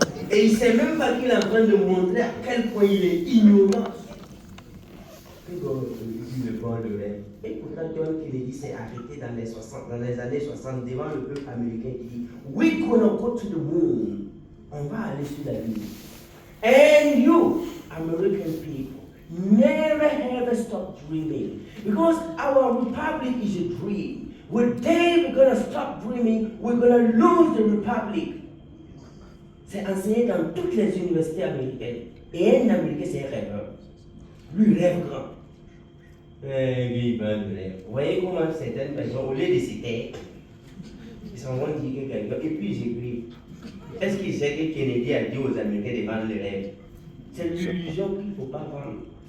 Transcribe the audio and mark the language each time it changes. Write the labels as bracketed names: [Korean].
[French] Et il ne sait même pas qu'il est en train de montrer à quel point il est ignorant. Il me parle de rêve. Et pourtant, John Kennedy s'est arrêté dans les années 60 devant le peuple américain qui dit, [English] we're gonna go to the moon. [French] On va aller sur la lune. [English] And you, American people, never ever stop dreaming. Because our republic is a dream. One day we're going to stop dreaming, we're going to lose the republic. [French] C'est enseigné dans toutes les universités américaines. Et un Américain, c'est un rêveur. Lui, il rêve grand. Vous voyez comment certaines personnes, au lieu de se taire, ils s'en vont dire que quelqu'un, et puis ils écrivent. Est-ce qu'il sait que Kennedy a dit aux Américains de vendre le rêve? C'est l'illusion qu'il ne faut pas vendre.